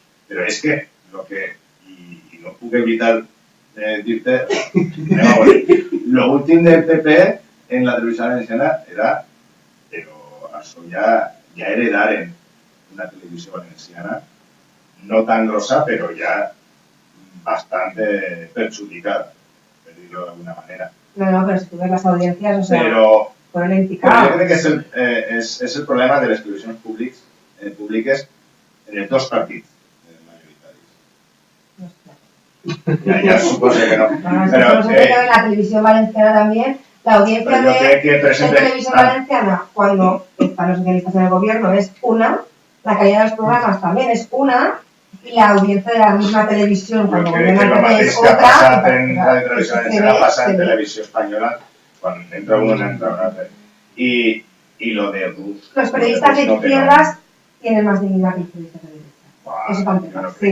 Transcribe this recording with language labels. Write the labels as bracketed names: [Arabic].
[Catalan] Però és que, i no puc evitar dir-te, anem a veure, l'últim del PP en la televisió valenciana era, però això ja heredaren una televisió valenciana no tan grossa, però ja bastante perjudicada, per dir-ho d'alguna manera. [Spanish] No, pero si tú ves las audiencias, o sea, fueron en picado. [Catalan] jo crec que és el problema de les televisions públiques en els dos partits majoritaris. Ja suposo que no. [Spanish] Pero sé que en la televisión valenciana también, la audiencia de televisión valenciana, cuando están los socialistas en el gobierno, es una, la calidad de los programas también es una, y la audiencia de la misma televisión, cuando gobierna el PP, es otra. [Catalan] Passa en la televisió valenciana, passa en televisió espanyola, quan entra un entra un altre. [Spanish] Y lo de Rus. Los periodistas de izquierdas tienen más dignidad que los periodistas de derecha. Eso para empezar.